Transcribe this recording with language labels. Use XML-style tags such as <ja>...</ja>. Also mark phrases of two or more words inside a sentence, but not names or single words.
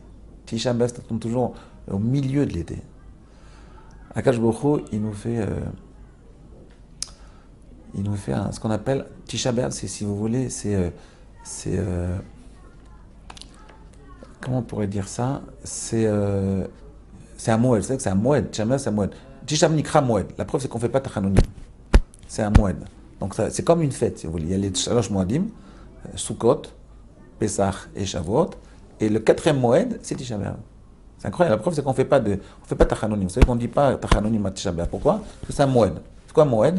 <fr>Tisha B'Av, ça tombe toujours au milieu de l'été.</fr> <he>הקדוש ברוך הוא,</he> <fr>il nous fait ce qu'on appelle Tisha B'Av, c'est, si vous voulez, comment on pourrait dire ça? C'est un moed, c'est vrai que c'est un moed. Tisha B'Av, c'est un moed.</fr> <he>תשעה באב נקרא מועד.</he> <fr>La preuve, c'est qu'on ne fait pas tachanonim. C'est un moed. Donc c'est comme une fête, si vous voulez. Il y a les</fr> <he>שלוש מועדים,</he> <fr>Sukkot, Pesach et Shavuot, et le 4e moed, c'est Tisha B'Av. C'est incroyable. La preuve, c'est qu'on ne fait pas tachanonim. Vous savez qu'on ne dit pas tachanonim à Tisha B'Av. Pourquoi? Parce que c'est un moed. C'est quoi moed?</fr>